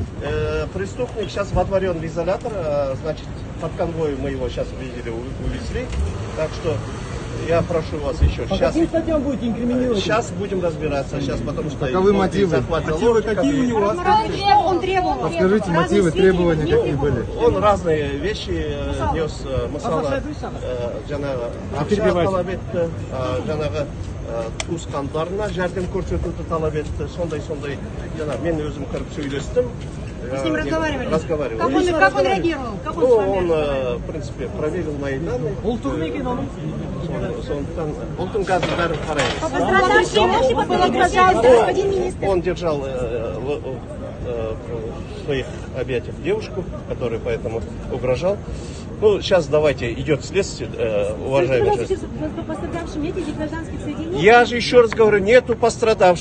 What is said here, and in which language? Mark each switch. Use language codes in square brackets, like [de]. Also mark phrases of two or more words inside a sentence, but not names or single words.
[ru] Преступник сейчас водворен в изолятор, значит, под конвоем мы его сейчас увидели, увезли. Так что я прошу вас еще. По каким статьям будете инкриминировать? Сейчас будем разбираться, сейчас, потому что... Каковы мотивы? Мотивы какие у него? Что он требовал? Подскажите мотивы, требования какие были? Он разные вещи нес, [kk] мысала, ақша талап етті, жаңағы туысқандарына жәрдем көрсетуді талап етті, сондай, мен өзім кіріп сөйлестім. [ru] Вы с ним разговаривали? Разговаривали. Как он реагировал? Как он с вами? Он, в принципе, проверил мои данные. [kk] Ұлтың қазір бәрін қараймыз. [ru] Он держал в своих объятиях девушку, которая поэтому угрожал. Ну, сейчас давайте, идет следствие, уважаемые. Пострадавшим нет этих гражданских соединений? Я же еще раз говорю, нету пострадавших.